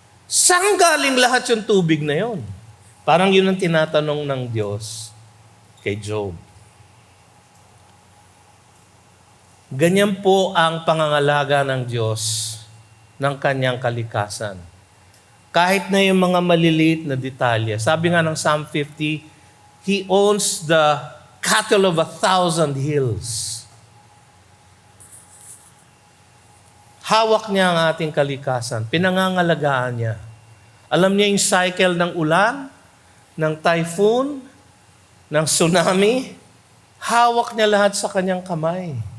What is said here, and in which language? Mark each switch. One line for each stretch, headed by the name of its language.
Filipino: Saan galing lahat yung tubig na yon? Parang yun ang tinatanong ng Diyos kay Job. Ganyan po ang pangangalaga ng Diyos ng kanyang kalikasan. Kahit na yung mga maliliit na detalye. Sabi nga ng
English: Psalm 50, He owns the cattle of 1,000 hills.
Filipino: Hawak niya ang ating kalikasan. Pinangangalagaan niya. Alam niya yung cycle ng ulan, ng typhoon, ng tsunami. Hawak niya lahat sa kanyang kamay.